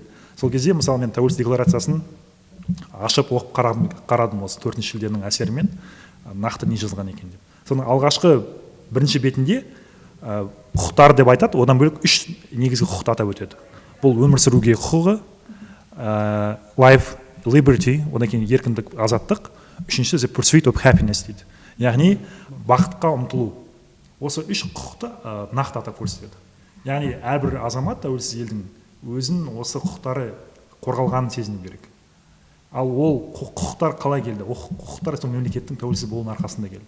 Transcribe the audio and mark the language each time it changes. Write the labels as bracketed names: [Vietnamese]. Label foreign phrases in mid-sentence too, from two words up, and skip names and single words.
[Kazakh] Сол кезде мысалы мен тәуелсіздік декларациясын ашып оқып қарадым осы 4 шілденің әсерімен нақты не жазған екен деп. Соның алғашқы бірінші бетінде құқықтар деп айтады, одан бөлек 3 негізгі құқықты атап өтеді. Бұл өмір сүруге құқығы, [English] life, liberty, [Kazakh] одан кейін еркіндік, азаттық, үшіншісі [English] the pursuit of happiness [Kazakh] дейді. Яғни бақытқа ұмтылу. Осы 3 құқықты нақты атап көрсетеді. Яғни әрбір азамат тәуелсіз елдің өзін осы құқықтары қорғалғанын сезіну керек. Ал ол құқықтар қалай келді? Ол құқықтар сол мемлекеттің тәуелсіз болуының арқасында келді.